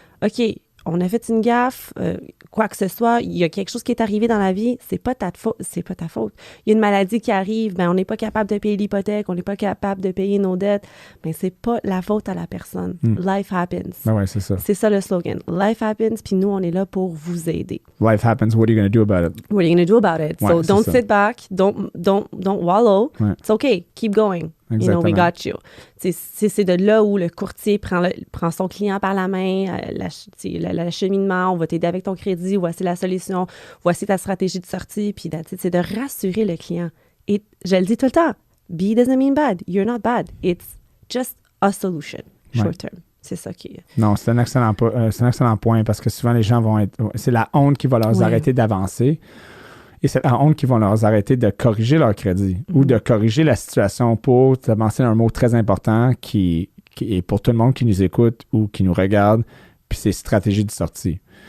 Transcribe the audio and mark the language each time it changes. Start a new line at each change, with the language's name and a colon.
French: OK, on a fait une gaffe, quoi que ce soit, il y a quelque chose qui est arrivé dans la vie, c'est pas ta faute. Il y a une maladie qui arrive, ben on n'est pas capable de payer l'hypothèque, on n'est pas capable de payer nos dettes, mais c'est pas la faute à la personne.
English: Life happens.
French: Ben ouais, c'est ça. C'est ça le slogan.
English: Life happens,
French: puis nous, on est là pour vous aider.
English: Life happens, what are you going to do about it? What are you going to do about it?
French: Ouais,
English: so don't sit back, don't wallow.
French: Ouais.
English: It's okay, keep going.
French: Exactement.
English: We got you.
French: C'est de là où le courtier prend son client par la main, l'acheminement, on va t'aider avec ton crédit, voici la solution, voici ta stratégie de sortie, puis c'est de rassurer le client. Et je le dis tout le temps,
English: B doesn't mean bad, you're not bad, it's just a solution, short term.
French: C'est ça qui est... Non, c'est un excellent point parce que souvent les gens vont être... C'est la honte qui va leur arrêter d'avancer. Et c'est la honte qui vont leur arrêter de corriger leur crédit ou de corriger la situation pour, tu as mentionné un mot très important qui et pour tout le monde qui nous écoute ou qui nous regarde, puis c'est stratégie de sortie.